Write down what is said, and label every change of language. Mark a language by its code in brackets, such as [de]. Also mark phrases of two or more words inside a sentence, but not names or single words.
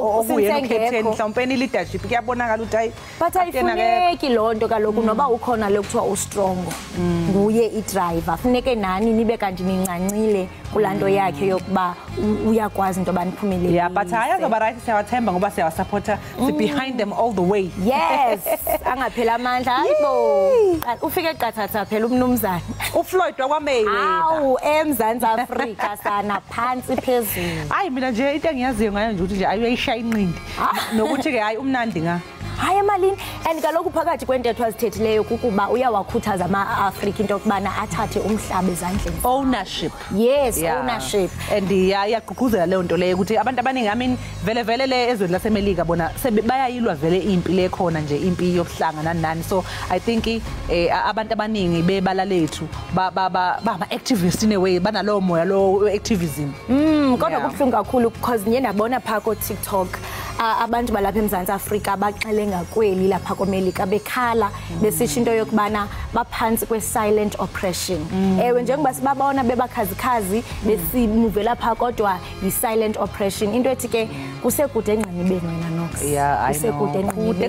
[xh] ubuyena ucaptain mhlawumbe leadership kuyabonakala ukuthi hayi but ayifuneki lonto kaloku noba ukhona lokuthiwa ustrong nguye idriver funeke nani nibe kanti nincancile kulanto yakhe yokuba uyakwazi into abaniphumelele [en] yeah but [xh] hayi azoba [en] right [xh] siyawathemba ngoba siyawasupporta [en] behind them all the way [xh] yes angaphela amandla hayibo ufike eqathatha phela umnumzana uFloyd wakwaMayweather awu eMzantsi Afrika sana phansi phezulu [zu] hayi mina nje into engiyaziyo ngayo nje ukuthi nje ayuyayishaya inqindi nokuthi ke hayi umnandi nga [xh] hayi emalini and kaloku phakathi kwentetho azithethileyo kukuba uyawakhuthaza ama-Afrika into yokubana athathe umhlaba ezandleni [en] ownership yes ownership [zu] and iyagqugquzela leyo nto leyo ukuthi abantu abaningi [en] I mean [zu] vele le ezweni laseMelika bona bayayilwa vele impi le khona nje impi yokuhlanga nani [en] so I think [zu] abantu abaningi bebala lethu bama-activist [en] in a way [zu] banalowo moya lo activism [xh] kodwa kubuhlungu kakhulu because ngiye ndabona phaa ko-TikTok abantu balapha eMzantsi Afrika baxele ngakweli lapha koMelika bekhala besisho into yokubana baphansi kwe- [en] silent oppression [xh] ewe njengoba sibabona bebakhazikhazi besimuvela phaa kodwa yi- [en] silent oppression [xh] into ethi ke kusekude engqinibeni wena Nox kusekude engqinibeni